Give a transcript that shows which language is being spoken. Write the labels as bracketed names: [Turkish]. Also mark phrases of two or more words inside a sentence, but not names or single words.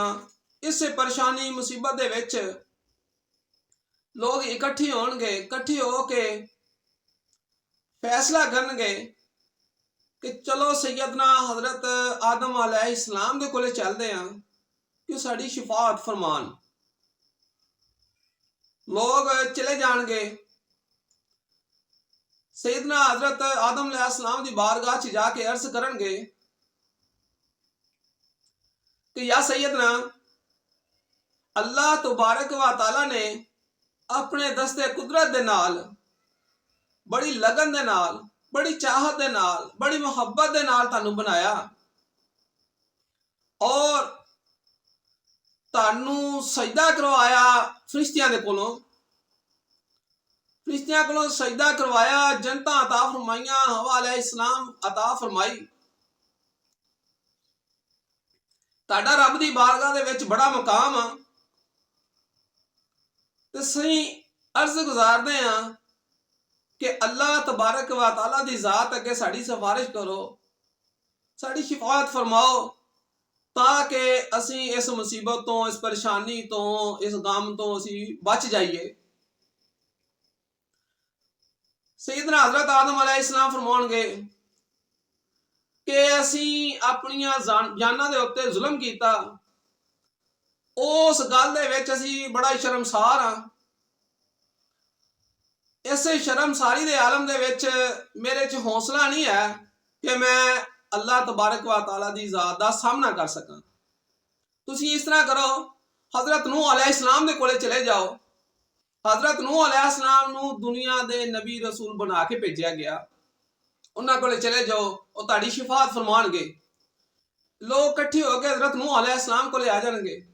[Punjabi] اس پریشانی مصیبت دے وچ لوک اکٹھے ہونگے، اکٹھے ہوکے فیصلہ کرنگے کہ چلو سیدنا حضرت آدم علیہ السلام دے کولے چلدے ہیں کہ ساڈی شفاعت فرمان. لوک چلے جانگے، سیدنا حضرت آدم علیہ السلام دی بارگاہ چ جاکے عرض کرنگے کہ یا سیدنا, اللہ تبارک و تعالیٰ نے اپنے دست قدرت دے نال، بڑی لگن دے نال، بڑی چاہت دے نال، بڑی محبت دے نال تانوں بنایا اور تانوں سجدہ کروایا. فرشتیاں دے کولوں، فرشتیاں کولوں سجدہ کروایا، جنتاں عطا فرمائیاں، حوا علیہ السلام عطا فرمائی. تاڈا رب دی بارگاہ دے وچ بڑا مقام آ تے سہی عرض گزاردے ہیں کہ اللہ تبارک و تعالیٰ دی ذات اگے ساڈی سفارش کرو، ساڈی شفاعت فرماؤ، تاکہ اسی اس مصیبت تو، اس پریشانی تو، اس غم تو اسی بچ جائیے. سیدنا حضرت آدم علیہ السلام فرماؤنگے کہ اسی اپنیاں جاناں دے اتے ظلم کیتا، اس گل دے وچ اسی بڑا شرمسار ہاں. اس شرمساری دے عالم دے وچ میرے چ حوصلہ نہیں ہے کہ میں اللہ تبارک و تعالیٰ دی ذات دا سامنا کر سکاں. تسی اس طرح کرو، حضرت نوح علیہ السلام دے کولے چلے جاؤ. حضرت نوح علیہ السلام نوں دنیا دے نبی رسول بنا کے بھیجا گیا. انہاں کولے چلے جاؤ، او تاڈی شفاعت فرمانگے. لوک اکٹھے ہوکر حضرت نوح علیہ السلام کولے آ جانگے.